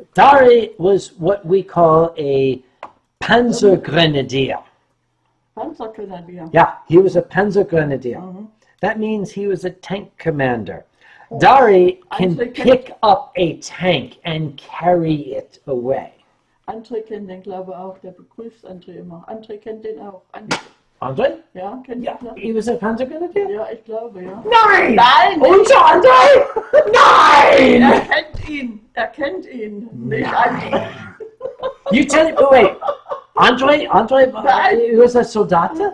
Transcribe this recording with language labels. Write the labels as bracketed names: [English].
[English] Dari was what we call a Panzergrenadier. Panzergrenadier. Yeah, he was a Panzergrenadier. That means he was a tank commander. Dari can pick up a tank and carry it away. [German] André kennt den, glaube ich, auch. Der begrüßt André immer. André kennt den auch. Andre? Ja, kennt [English] Yeah, [German] den auch. [English] he was a Panzergrenadier? [German] Ja, ich glaube, ja. Nein! Nein! Unser Andre? Nein! Er kennt ihn. Nicht André. [English] You tell me, wait, Andre, he was a Soldat?